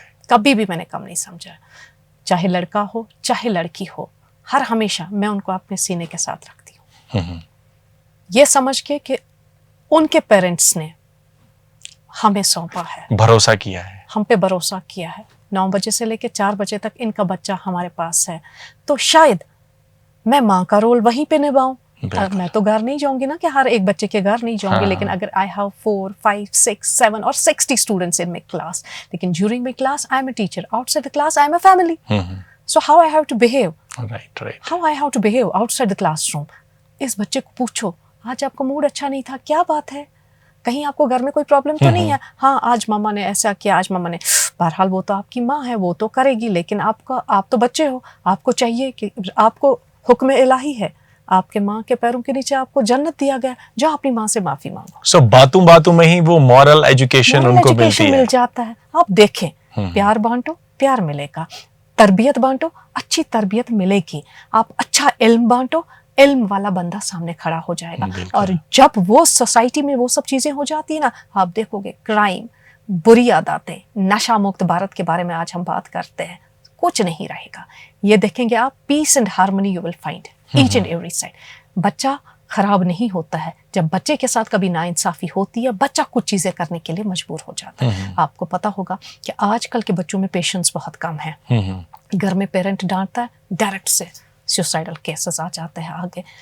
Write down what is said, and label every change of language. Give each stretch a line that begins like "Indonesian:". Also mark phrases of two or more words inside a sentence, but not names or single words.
Urdu: کبھی بھی میں نے کم نہیں سمجھا ہے. چاہے لڑکا ہو چاہے لڑکی ہو، ہر ہمیشہ میں ان کو اپنے سینے کے ساتھ رکھتی ہوں، یہ سمجھ کے کہ ان کے پیرنٹس نے ہمیں سونپا ہے، بھروسہ کیا ہے، ہم پہ بھروسہ کیا ہے. 9 بجے سے لے کے 4 بجے تک ان کا بچہ ہمارے پاس ہے، تو شاید میں ماں کا رول وہیں پہ نبھاؤں. میں تو گھر نہیں جاؤں گی نا، کہ ہر ایک بچے کے گھر نہیں جاؤں گی، لیکن اگر
English: I have 4, 5, 6, 7 or 60 students in my class, لیکن during my class I am a teacher, outside the class I am a family. So how I have to behave, how I have to behave outside the classroom.
Urdu: اس بچے کو پوچھو، آج آپ کا موڈ اچھا نہیں تھا، کیا بات ہے؟ کہیں آپ کو گھر میں کوئی پرابلم تو نہیں ہے؟ ہاں آج ماما نے ایسا کیا، آج ماما نے. بہرحال وہ تو آپ کی ماں ہے، وہ تو کرے گی، لیکن آپ تو بچے ہو، آپ کو چاہیے کہ آپ کو حکم الہی ہے، آپ کے ماں کے پیروں کے نیچے آپ کو جنت دیا گیا، جو اپنی ماں سے معافی مانگو. سو باتوں میں ہی وہ
English: moral education
Urdu: ان کو ملتی ہے، مل جاتا ہے. آپ دیکھیں، پیار بانٹو پیار ملے گا، تربیت بانٹو اچھی تربیت ملے گی، آپ اچھا علم بانٹو علم والا بندہ سامنے کھڑا ہو جائے گا. اور جب وہ سوسائٹی میں وہ سب چیزیں ہو جاتی ہیں نا، آپ دیکھو گے کرائم، بری عاداتیں، نشہ مکت بھارت کے بارے میں آج ہم بات کرتے ہیں، کچھ نہیں رہے گا. یہ دیکھیں گے آپ،
English: Peace and harmony you will find each and every side.
Urdu: بچہ خراب نہیں ہوتا ہے. جب بچے کے ساتھ کبھی ناانصافی ہوتی ہے، بچہ کچھ چیزیں کرنے کے لیے مجبور ہو جاتا ہے. آپ کو پتا ہوگا کہ آج کل کے بچوں میں پیشنس بہت کم ہے. گھر میں پیرنٹ ڈانٹتا ہے، ڈائریکٹ سے
English: suicidal cases
Urdu: آ جاتے ہیں آگے.